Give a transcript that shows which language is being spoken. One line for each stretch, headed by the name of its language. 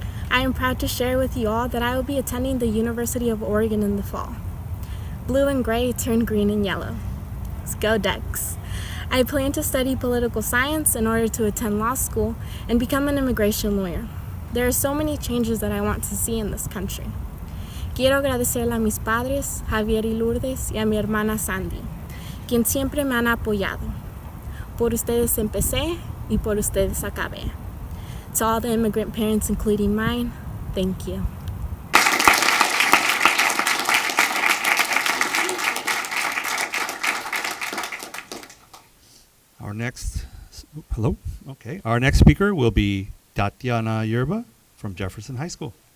English: I am proud to share with you all that I will be attending the University of Oregon in the fall. Blue and gray turn green and yellow. Let's go Ducks. I plan to study political science in order to attend law school and become an immigration lawyer. There are so many changes that I want to see in this country.
Spanish: Quiero agradecerle a mis padres, Javier y Lourdes, y a mi hermana Sandy, quien siempre me han apoyado. Por ustedes empecé y por ustedes acabé.
English: To all the immigrant parents, including mine, thank you. Our next speaker will be Tatiana Yerba from Jefferson High School.